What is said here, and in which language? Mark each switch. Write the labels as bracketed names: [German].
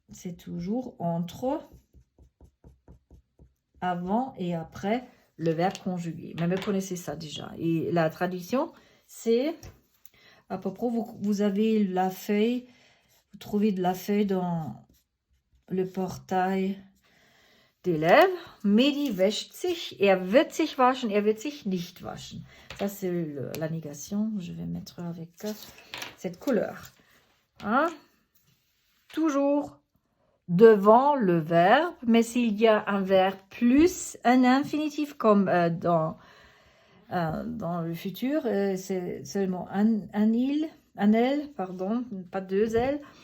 [French] C'est toujours entre avant et après le verbe conjugué. Mais vous connaissez ça déjà. Et la traduction, c'est à peu près, vous avez la feuille, vous trouvez de la feuille dans le portail d'élèves. [German] Mehdi wäscht sich, wird sich waschen, wird sich nicht waschen. [French] Ça, c'est la négation. Je vais mettre avec cette couleur. Hein? Toujours devant le verbe, mais s'il y a un verbe plus un infinitif comme dans le futur, c'est seulement un L, pardon, pas deux L.